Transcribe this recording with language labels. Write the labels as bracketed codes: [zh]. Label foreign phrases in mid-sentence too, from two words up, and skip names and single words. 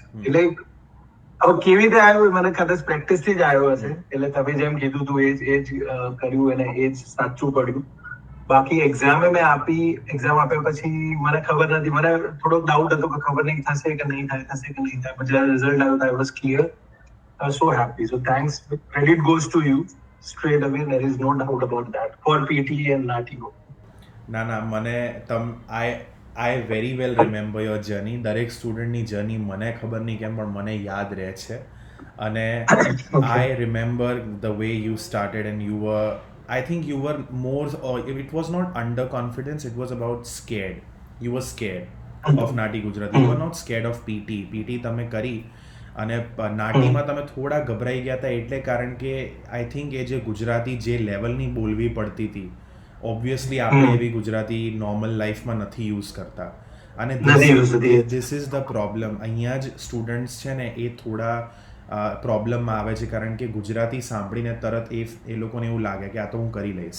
[gu] એટલે હવે કેવી રીતે આવ્યો મને કદાચ પ્રેક્ટિસ થી જ આવ્યો હશે. એટલે તમે જેમ કીધું હતું એ જ કર્યું અને એ જ સાચું પડ્યું. બાકી એક્ઝામ આપ્યા પછી મને ખબર નથી, મને થોડોક ડાઉટ હતો કે ખબર નહીં થશે કે નહીં થાય, થશે કે નહીં થાય. પણ જ્યારે રિઝલ્ટ આવ્યો [en] I was clear. I was so happy. So thanks. Credit goes to you straight away. There is no doubt about that for PT and Nati. ના, I very well remember your journey. [gu] દરેક સ્ટુડન્ટની જર્ની મને ખબર નહીં કેમ પણ મને યાદ રહે છે. [en] અને I remember the way you started and I think you were more, or it was not underconfidence, it was about scared. You were scared of Nati Gujarati. You were not scared of PT. [gu] PT તમે કરી અને નાટીમાં તમે થોડા ગભરાઈ ગયા હતા, એટલે કારણ કે [en] I think [gu] એ જે ગુજરાતી જે લેવલની બોલવી પડતી હતી, ઓબ્વિયસલી આપણે એવી ગુજરાતી નોર્મલ લાઈફમાં નથી યુઝ કરતા. [en] અને this is the problem. [gu] અહીંયા જ સ્ટુડન્ટ્સ છે ને એ થોડા પ્રોબ્લેમમાં આવે છે, કારણ કે ગુજરાતી સાંભળીને તરત એ લોકોને એવું લાગે કે આ તો હું કરી લઈશ.